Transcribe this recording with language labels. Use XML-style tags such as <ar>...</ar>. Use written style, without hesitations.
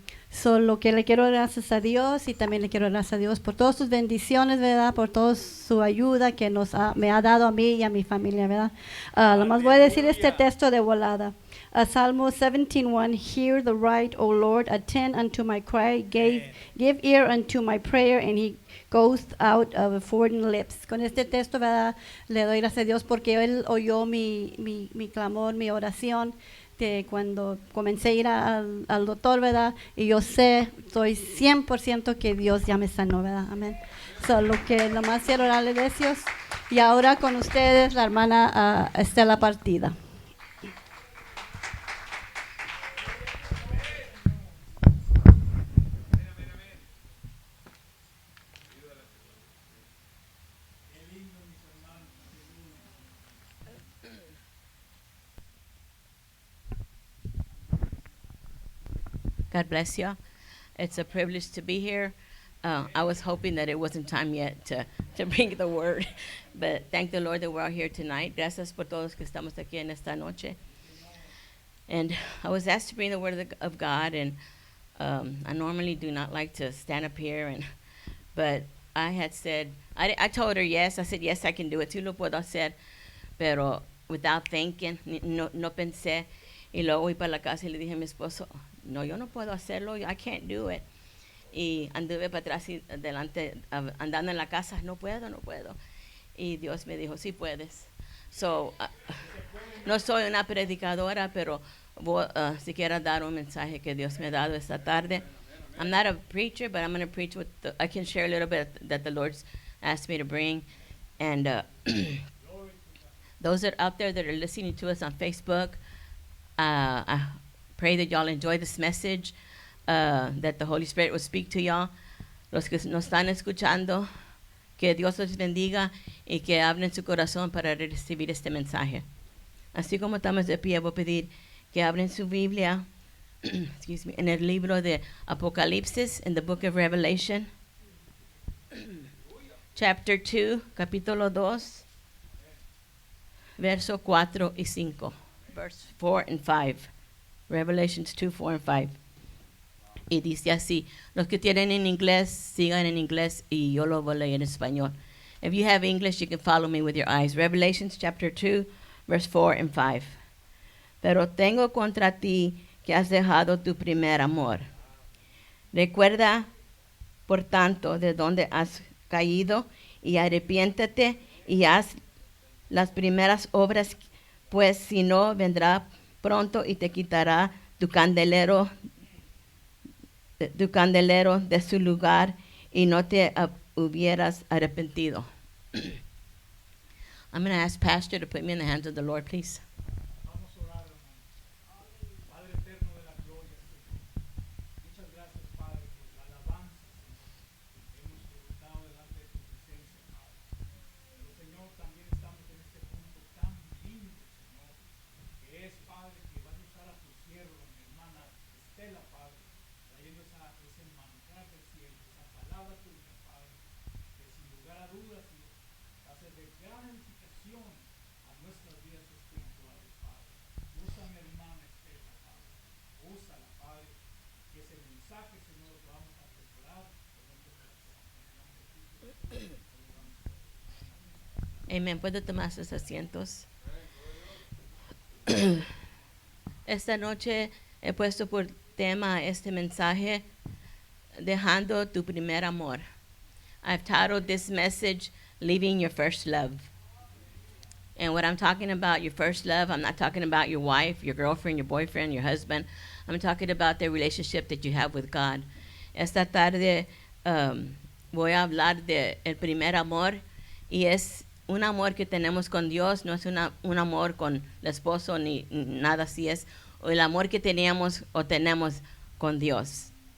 <es>Solo que le quiero dar gracias a Dios y también le quiero dar gracias a Dios por todas sus bendiciones, ¿verdad? Por toda su ayuda que me ha dado a mí y a mi familia, ¿verdad? Lo más voy a decir este texto de volada.</es> <en>Salmo 17:1, hear the right, O Lord, attend unto my cry, give ear unto my prayer, and he goes out of foreign lips.</en> <es>Con este texto, ¿verdad? Le doy gracias a Dios porque Él oyó mi clamor, mi oración, de cuando comencé a ir al doctor, ¿verdad? Y yo estoy 100% que Dios ya me sanó, ¿verdad? Amén. Solo que lo más quiero darle gracias. Y ahora con ustedes, la hermana Estela Partida.</es> <en>God bless you. It's a privilege to be here. I was hoping that it wasn't time yet to bring the word, but thank the Lord that we're all here tonight.</en> <es>Gracias por todos que estamos aquí en esta noche.</es> <en>And I was asked to bring the word of God, and I normally do not like to stand up here, but I had said, I told her yes. I said, yes, I can do it.</en> <es>Sí lo puedo hacer, pero</es> <en>without thinking,</en> <es>no pensé. Y luego voy para la casa y le dije a mi esposo, no, yo no puedo hacerlo,</es> <en>I can't do it.</en> <es>Y anduve para atrás y adelante, andando en la casa, no puedo. Y Dios me dijo, sí puedes. So, no soy una predicadora, pero si quiero dar un mensaje que Dios me ha dado esta tarde.</es> <en>I'm not a preacher, but I'm going to preach I can share a little bit that the Lord's asked me to bring. And those that out there that are listening to us on Facebook, I pray that y'all enjoy this message, that the Holy Spirit will speak to y'all.</en> <es>Los que nos están escuchando, que Dios los bendiga y que abren su corazón para recibir este mensaje. Así como estamos de pie, voy a pedir que abren su Biblia</es> <en>excuse me,</en> <es>en el libro de Apocalipsis,</es> <en>in the book of Revelation, chapter 2,</en> <es>capítulo 2, verso 4 y 5.</es> <en>Verse 4 and 5. Revelations 2, 4 and 5.</en> <es>Y dice así. Los que tienen en inglés, sigan en inglés y yo lo voy a leer en español.</es> <en>If you have English, you can follow me with your eyes. Revelations chapter 2, verse 4 and 5.</en> <es>Pero tengo contra ti que has dejado tu primer amor. Recuerda, por tanto, de dónde has caído y arrepiéntete y haz las primeras obras, pues si no, vendrá pronto y te quitará tu candelero tu candelero de su lugar y no te hubieras arrepentido.</es> <en>I'm going to ask Pastor to put me in the hands of the Lord, please.</en> <es>Vamos a orar, hermano. Padre eterno de la gloria, Señor. Muchas gracias, Padre, por la alabanza, Señor. Hemos presentado delante de tu presencia, Padre. Pero, Señor, también estamos en este punto tan lindo, Señor, que es, Padre, que vas a usar a tu sierva, mi hermana Estela, Padre, trayendo ese manjar del cielo, esa palabra tuya, Padre, que sin lugar a dudas, Dios, va a ser de gran edificación a nuestras vidas espirituales, Padre. Usa a mi hermana Estela, Padre. Úsala, Padre, que ese mensaje, Señor, lo vamos a atesorar en nuestro corazón. En el nombre de Cristo, Amén. ¿Puedo tomar sus asientos? Esta noche he puesto por tema este mensaje, dejando tu primer amor.</es> <en>I've titled this message, Leaving Your First Love. And what I'm talking about, your first love, I'm not talking about your wife, your girlfriend, your boyfriend, your husband. I'm talking about the relationship that you have with God.</en> <es>Esta tarde voy a hablar de el primer amor, y es un amor que tenemos con Dios, no es un amor con el esposo ni nada así, es el amor que teníamos o tenemos con Dios.</es>